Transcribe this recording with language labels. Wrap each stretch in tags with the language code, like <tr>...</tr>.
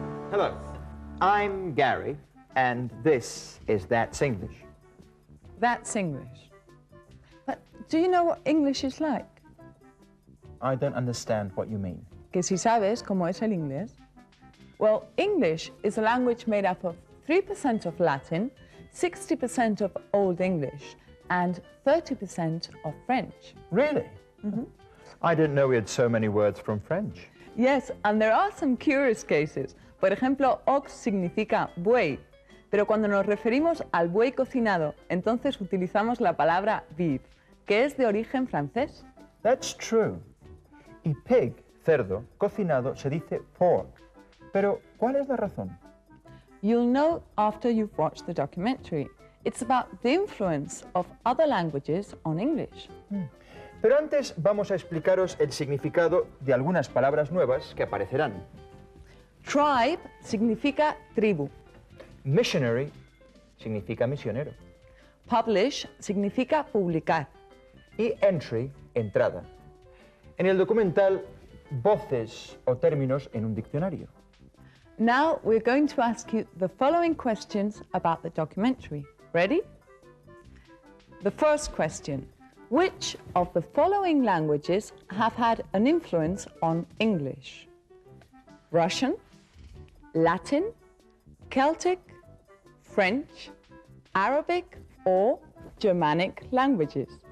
<en>Hello, I'm Gary, and this is That's English. That's English. But do you know what English is like? I don't understand what you mean.</en> <es>Que si sabes cómo es el inglés.</es> <en>Well, English is a language made up of 3% of Latin, 60% of Old English, and 30% of French. Really? I didn't know we had so many words from French. Yes, and there are some curious cases.</en> <es>Por ejemplo, ox significa buey, pero cuando nos referimos al buey cocinado, entonces utilizamos la palabra beef, que es de origen francés.</es> <en>That's true.</en> <es>Y pig, cerdo, cocinado, se dice pork. Pero, ¿cuál es la razón?</es> <en>You'll know after you've watched the documentary. It's about the influence of other languages on English.</en> <es>Pero antes vamos a explicaros el significado de algunas palabras nuevas que aparecerán. Tribe significa tribu. Missionary significa misionero. Publish significa publicar. Y entry, entrada. En el documental, voces o términos en un diccionario.</es> <en>Now we're going to ask you the following questions about the documentary. Ready? The first question. Which of the following languages have had an influence on English? Russian, Latin, Celtic, French, Arabic, or Germanic languages?</en>